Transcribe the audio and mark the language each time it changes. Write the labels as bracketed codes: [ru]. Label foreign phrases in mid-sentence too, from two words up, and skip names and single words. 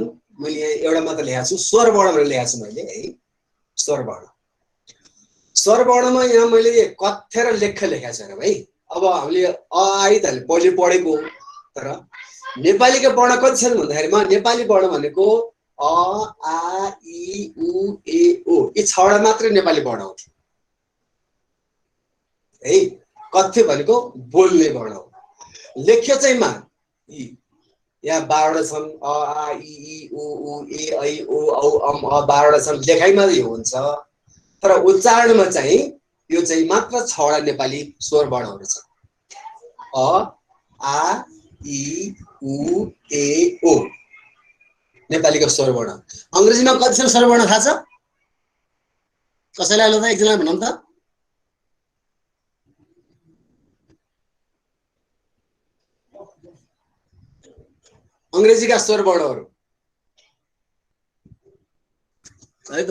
[ne] मैले यहाँ एउटा मात्र लेखेको छु, स्वर वर्ण भनेर लेखेको छु मैले है। स्वर वर्ण, स्वर वर्णमा यहाँ मैले कथ्य र लेख्य लेखेको छु भाइ। अब हामीले अ आई त पहिले पढेको, तर नेपालीका वर्ण कति छन् भन्दाखेरिमा नेपाली वर्ण भनेको अ आ इ उ ए ओ, यी 6वटा मात्रै नेपाली वर्ण हो है। कथ्य भनेको बोल्ने वर्ण हो। लेख्य चाहिँ यहाँ 12वटा छन्, अ आ इ उ ऊ ए ऐ ओ औ अम अ 12वटा छन्। लेखाइमा यो हुन्छ, तर उच्चारणमा चाहिँ यो चाहिँ मात्र 6वटा नेपाली स्वर वर्णहरू छन्। अ आ इ उ ए ओ नेपालीको स्वर वर्ण। अङ्ग्रेजीमा कति छन् स्वर वर्ण थाहा छ कसैलाई? ल त एकजना भनौँ त। अङ्ग्रेजीका स्वर वर्णहरू है त।